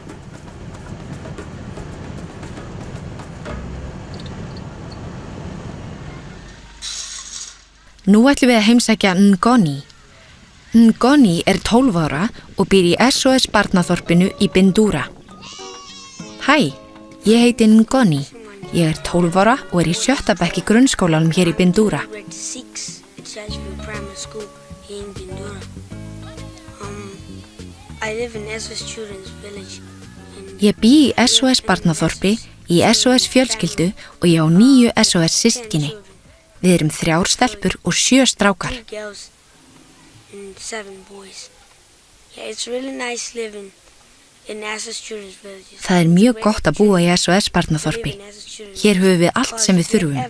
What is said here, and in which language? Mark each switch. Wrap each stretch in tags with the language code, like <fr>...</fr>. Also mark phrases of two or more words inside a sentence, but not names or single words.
<is>Nú ætlum við að heimsækja Ngoni. Ngoni er 12 ára og býr í SOS barnaþorpinu í Bindura. Hæ, ég heiti Ngoni. Ég er 12 ára og er í 7. bekk í grunnskólanum hér í Bindura.</is> <en>Primary school here in Bindura. I live in SOS Children's Village.</en> <is>Ég bý í SOS barnaþorpi, í SOS fjölskyldu og ég á 9 SOS systkini. Við erum 3 stelpur og 7 strákar.</is> <en>3 girls and 7 boys. Yeah, it's really nice living in SOS Children's Village.</en> <is>Það er mjög gott að búa í SOS barnaþorpi. Hér höfum við allt sem við þurfum.</is>